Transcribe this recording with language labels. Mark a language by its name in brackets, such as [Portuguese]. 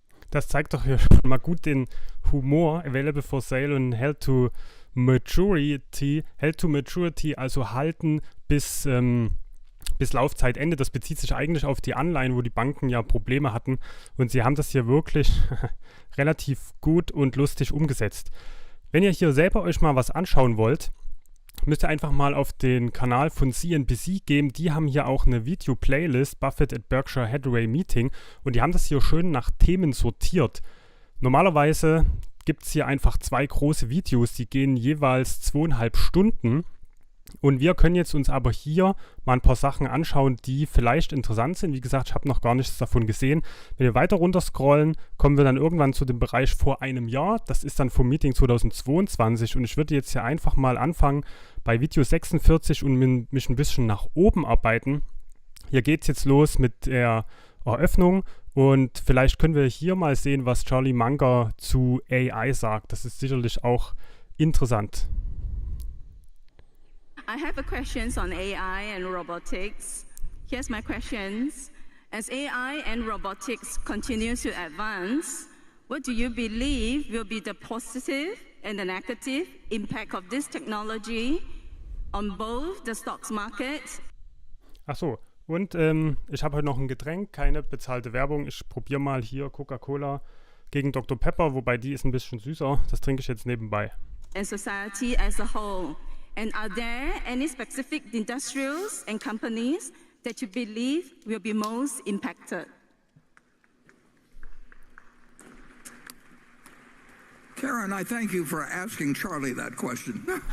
[German] Das zeigt doch hier schon mal gut den Humor. [English] Available for sale und held to maturity. Held to maturity, [German] also halten bis Laufzeitende. Das bezieht sich eigentlich auf die Anleihen, wo die Banken ja Probleme hatten. Und sie haben das hier wirklich relativ gut und lustig umgesetzt. Wenn ihr hier selber euch mal was anschauen wollt, müsst ihr einfach mal auf den Kanal von CNBC gehen. Die haben hier auch eine Video-Playlist, Buffett at Berkshire Hathaway Meeting. Und die haben das hier schön nach Themen sortiert. Normalerweise gibt es hier einfach 2 große Videos, die gehen jeweils 2,5 Stunden. Und wir können jetzt uns aber hier mal ein paar Sachen anschauen, die vielleicht interessant sind. Wie gesagt, ich habe noch gar nichts davon gesehen. Wenn wir weiter runter scrollen, kommen wir dann irgendwann zu dem Bereich vor einem Jahr. Das ist dann vom Meeting 2022 und ich würde jetzt hier einfach mal anfangen bei Video 46 und mich ein bisschen nach oben arbeiten. Hier geht es jetzt los mit der Eröffnung und vielleicht können wir hier mal sehen, was Charlie Munger zu AI sagt. Das ist sicherlich auch interessant. [English] I have a questions on AI and robotics. Here's my questions. As AI and robotics continue to advance, what do you believe will be the positive and the negative impact of this technology on both the stocks market? [German] Ach so, und ich habe heute noch ein Getränk, keine bezahlte Werbung. Ich probiere mal hier Coca-Cola gegen Dr. Pepper, wobei die ist ein bisschen süßer. Das trinke ich jetzt nebenbei. [English] And society as a whole. And are there any specific industrials and companies that you believe will be most impacted? Karen, I thank you for asking Charlie that question.